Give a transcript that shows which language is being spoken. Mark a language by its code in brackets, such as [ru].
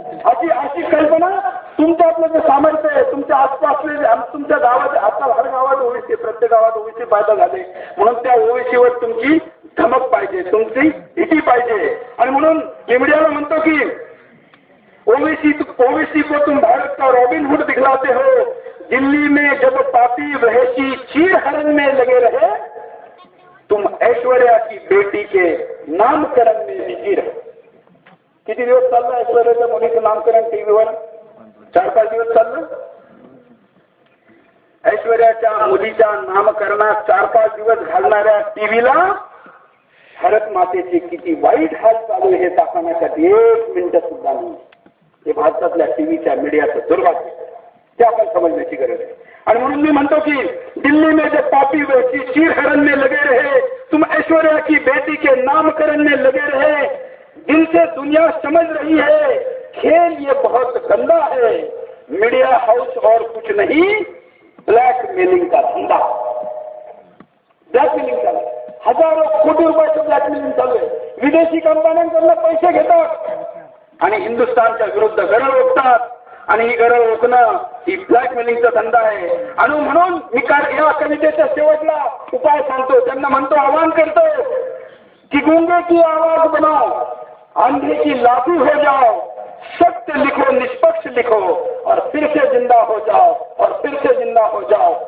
[mr] अशी कल्पना तुमच्यातलं जे सामर्थ्य आहे तुमच्या आसपासले तुमच्या गावात आता हर गावात ओवीसी, प्रत्येक गावात ओवीसी पैदा झाले म्हणून त्या ओवीसीवर तुमची धमक पाहिजे, तुमची भीती पाहिजे. आणि म्हणून मीडियाला म्हणतो की [hi] ओवीसी को तुम भारत का रॉबिनहुड दिखलाते हो. दिल्ली में जब पापी वहशी चीर हरण में लगे रहे तुम ऐश्वर्या की बेटी के नामकरण में बिजी रहे. [mr] किती दिवस चाललं ऐश्वर्याच्या मुलीचं नामकरण टीव्हीवर? 4-5 दिवस चाललं. ऐश्वर्याच्या मुलीच्या नामकरणात 4-5 दिवस घालणाऱ्या टीव्हीला भारत मातेचे किती वाईट हाल चालू हे दाखवण्यासाठी 1 मिनिट सुद्धा नाही. हे भारतातल्या टीव्हीच्या मीडियाचं दुर्भाग्य, ते आपण समजण्याची गरज आहे. आणि म्हणून मी म्हणतो की [hi] दिल्ली में जब पापी वैसी चीर हरण में लगे रहे [mr] तुम ऐश्वर्या की बेटी के नामकरण में लगे रहे. [hi] दिल से दुनिया समझ रही है खेल ये बहुत गंदा है. मीडिया हाउस और कुछ नहीं ब्लॅकमेलिंग का धंदा. [mr] ब्लॅकमेलिंग चालू आहे. हजारो कोटी रुपयाचं ब्लॅकमेलिंग चालू आहे. विदेशी कंपन्यांकडून पैसे घेतात आणि हिंदुस्थानच्या विरुद्ध गरळ ओकतात आणि ही गरळ ओकणं ही ब्लॅकमेलिंगचा धंदा आहे. आणि म्हणून मी या कवितेच्या शेवटला उपाय सांगतो, त्यांना म्हणतो, आवाहन करतो कि [hi] गूंगे की आवाज बनाओ, अंधे की लाठी हो जाओ, [mr] सत्य लिखो, निष्पक्ष लिखो और फिर से जिंदा हो जाओ और फिर से जिंदा हो जाओ.